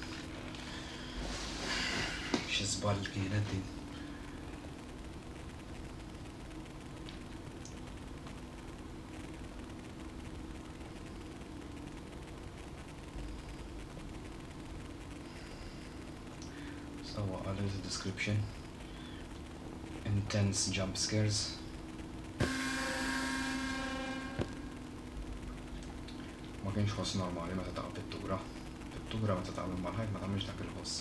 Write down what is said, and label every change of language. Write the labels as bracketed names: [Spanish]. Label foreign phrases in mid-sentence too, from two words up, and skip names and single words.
[Maltese] Xi żball kienet din. Sawa għal description. [English] Intense jump scares. [Maltese] Ma kienx ħoss normali meta taqa' pittura. Pittura meta tagħmel mal-ħajt ma tagħmilx dak il-ħoss.